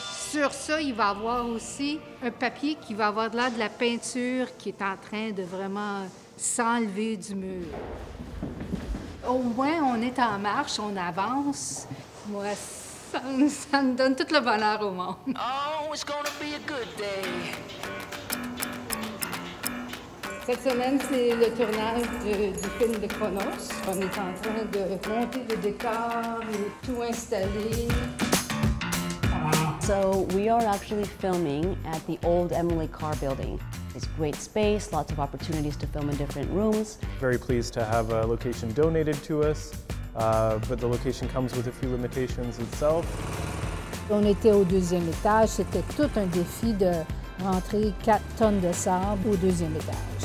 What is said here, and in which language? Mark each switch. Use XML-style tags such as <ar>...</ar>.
<fr>Sur ça, il va y avoir aussi un papier qui va avoir de l'air de la peinture qui est en train de vraiment s'enlever du mur. Au moins, on est en marche, on avance. Moi, ça me donne tout le bonheur au monde.</fr> <en>Oh, it's gonna be a good day.</en> <fr>Cette semaine, c'est le tournage du film de Chronos. On est en train de monter le décor et tout installer.</fr> <en>So we are actually filming at the old Emily Carr building. It's great space, lots of opportunities to film in different rooms. Very pleased to have a location donated to us, but the location comes with a few limitations itself.</en> <fr>On était au deuxième étage. C'était tout un défi de rentrer 4 tonnes de sable au deuxième étage.</fr>